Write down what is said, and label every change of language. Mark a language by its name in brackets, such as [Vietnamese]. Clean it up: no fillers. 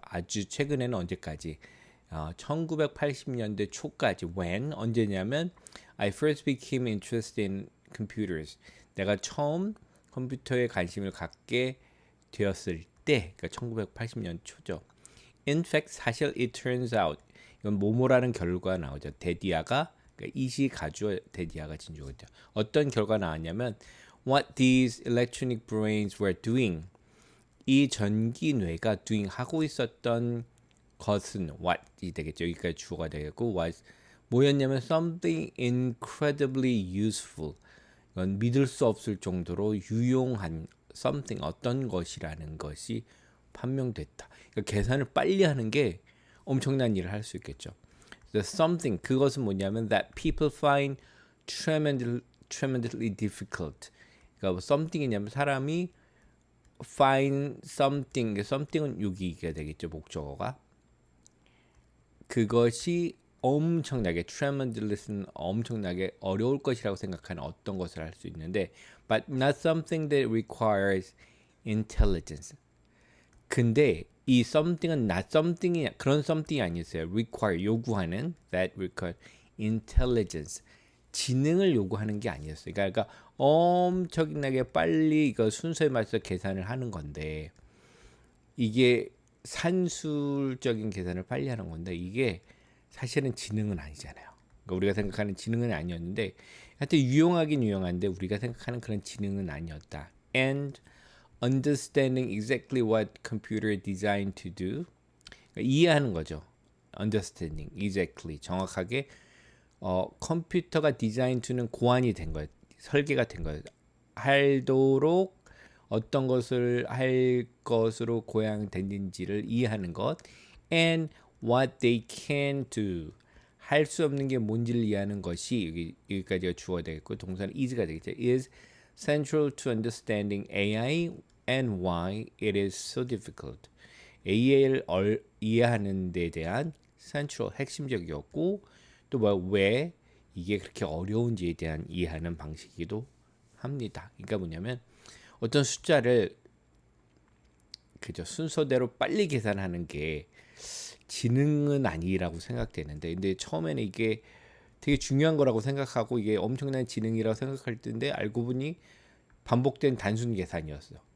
[Korean] 아주 최근에는 언제까지? 1980년대 초까지. [English] When [Korean] 언제냐면 [English] I first became interested in computers. [Korean] 내가 처음 컴퓨터에 관심을 갖게 되었을 때, 그러니까 1980년 초죠. [English] In fact, [Korean] 사실 [English] it turns out [Korean] 이건 뭐뭐라는 결과가 나오죠. 데디아가 그러니까 이시 가주어 데디아가 진주어죠. 어떤 결과 나왔냐면 [English] what these electronic brains were doing. [Korean] 이 전기 뇌가 doing 하고 있었던 것은 what이 되겠죠. 여기까지 주어가 되겠고 was 뭐였냐면 [English] something incredibly useful. [Korean] 이건 믿을 수 없을 정도로 유용한 something 어떤 것이라는 것이 판명됐다. 그러니까 계산을 빨리 하는 게 엄청난 일을 할 수 있겠죠. [English] The something [Korean] 그것은 뭐냐면 [English] that people find tremendously difficult. [Korean] 그러니까 뭐 something이냐면 사람이 [English] find something, [Korean] something은 여기가 되겠죠. 목적어가 그것이 엄청나게 tremendous는 엄청나게 어려울 것이라고 생각하는 어떤 것을 할 수 있는데 [English] but not something that requires intelligence. [Korean] 근데 이 something은 not something이 그런 something이 아니었어요. require 요구하는 [English] that require intelligence [Korean] 지능을 요구하는 게 아니었어요. 그러니까 엄청나게 빨리 이거 순서에 맞춰서 계산을 하는 건데 이게 산술적인 계산을 빨리 하는 건데 이게 사실은 지능은 아니잖아요. 그러니까 우리가 생각하는 지능은 아니었는데 하여튼 유용하긴 유용한데 우리가 생각하는 그런 지능은 아니었다. [English] And understanding exactly what computer is designed to do. [Korean] 그러니까 이해하는 거죠. [English] understanding exactly [Korean] 정확하게 컴퓨터가 디자인 to는 고안이 된 거예요. 설계가 된 거예요. 하도록 어떤 것을 할 것으로 고양됐는지를 이해하는 것 [English] and what they can do [Korean] 할 수 없는 게 뭔지를 이해하는 것이 여기까지가 주어야 되겠고 동사는 is가 되겠죠. [English] is central to understanding AI and why it is so difficult. [Korean] AI를 이해하는 데 대한 central 핵심적이었고 또 왜 이게 그렇게 어려운지에 대한 이해하는 방식이기도 합니다. 그러니까 뭐냐면 어떤 숫자를 그저 순서대로 빨리 계산하는 게 지능은 아니라고 생각되는데 근데 처음에는 이게 되게 중요한 거라고 생각하고 이게 엄청난 지능이라고 생각할 텐데 알고 보니 반복된 단순 계산이었어요.